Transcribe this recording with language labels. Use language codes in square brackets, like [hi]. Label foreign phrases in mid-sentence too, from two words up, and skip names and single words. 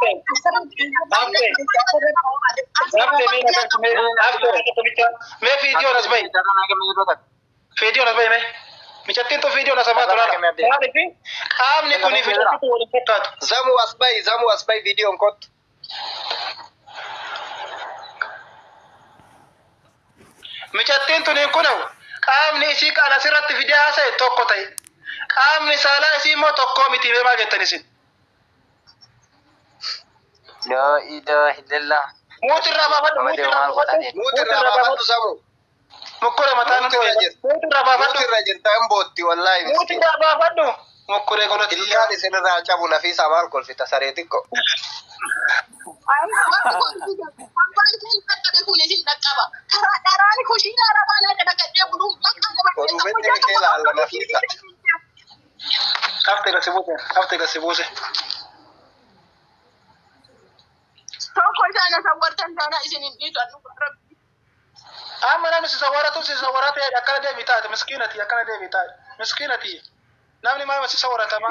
[om] mee fiidiyoon as bahi fiidiyoon as bahi mee mijattiin tun fiidiyoon as baatu laala maalifi qaamni kuni mijattitu waliin fakkaatu Zamu as bahi viidiyoon kottu. mijattiin tuniin kunaw qaamni isii kan asirratti fidee haasa'e tokko ta'e qaamni saalaa isii immoo tokkoo miti mee maal jettan isin [ar] لا إله إلا الله [om] muutirraa baafadhu Muutirraa baafadhu Zamu. mukkure mataan muutirraa baafadhu Muutirra jirtaan bootti wallaahi. muutirraa baafadhu mukkure godhatti Ilkaan isinirraa cabu nafiisaa maal kolfita saree xiqqoo. hafte gasi buuse amma namni si sawwaratu akkana deebii taate miskiinati namni maama si sawwarata man